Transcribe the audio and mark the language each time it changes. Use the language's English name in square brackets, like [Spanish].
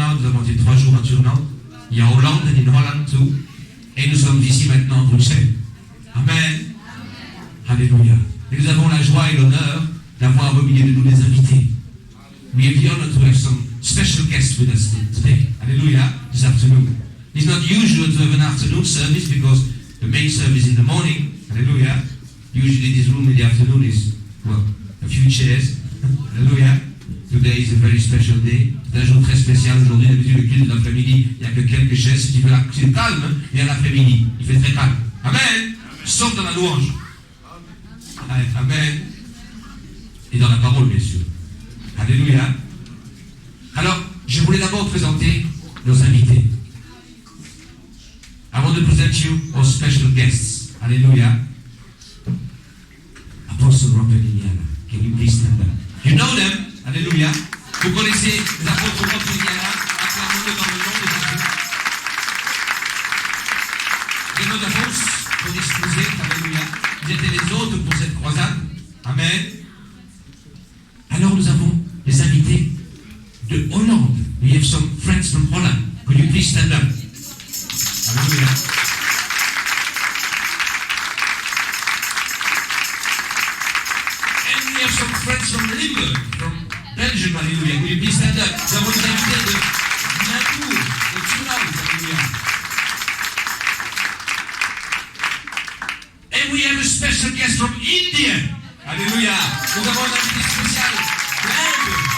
[French] avons été 3 jours en tournant. Il y a Hollande et Holland tout. Et nous sommes ici maintenant à Bruxelles. Amen. Alléluia. Et nous avons la joie et l'honneur d'avoir au milieu de nous des invités. [English] We have the honor to have some special guests with us today. Hallelujah. This afternoon. It's not usual to have an afternoon service because the main service in the morning. Hallelujah. Usually this room in the afternoon is, well, a few chairs. Hallelujah. Today is a very special day. [French] C'est un jour très spécial aujourd'hui. D'habitude, le culte de l'après-midi, il n'y a que quelques chaises. C'est calme, mais à l'après-midi, il fait très calme. Amen. Sauf dans la louange. Amen. Et dans la parole, bien sûr. Alléluia. Alors, je voulais d'abord présenter nos invités. [English] I want to present you our special guests. [French] Alléluia. [English] Apostle Robert Indiana. Can you please stand up? You know them. Alléluia. [French] Vous connaissez les apôtres Robert Indiana. Acclamez-le dans le nom de Jésus. Les noms d'avance pour excuser. Alléluia. Ils étaient les autres pour cette croisade. Amen. Alors nous avons les invités de Hollande. [English] We have some friends from Holland. Could you please stand up? Hallelujah. And we have some friends from Limburg, from Belgium. Hallelujah. Could you please stand up? [French] Nous avons des invités de Limbourg, de Toulouse. [English] Hallelujah. And we have a special guest from India. [French] Alléluia. Nous avons un invité spécial d'Inde.